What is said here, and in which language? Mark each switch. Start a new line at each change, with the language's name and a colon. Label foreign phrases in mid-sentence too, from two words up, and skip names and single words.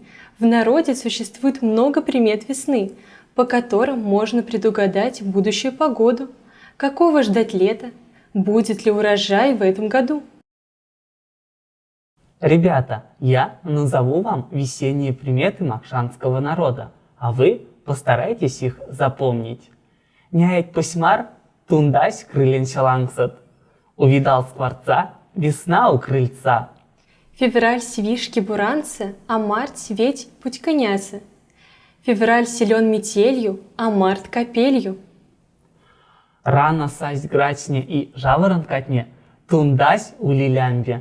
Russian: В народе существует много примет весны, по которым можно предугадать будущую погоду. Какого ждать лета? Будет ли урожай в этом году? Ребята, я назову вам весенние приметы макшанского народа, а вы постарайтесь их запомнить.
Moksha: Няет пасьмар, тундась крылен шалангсат.
Russian: Увидал скворца, весна у крыльца.
Moksha: Февраль свишки буранца, а март светь путь коняса.
Russian: Февраль силен метелью, а март капелью.
Moksha: Рано састь грачне и жаворонкатне, тундась у лилямбе.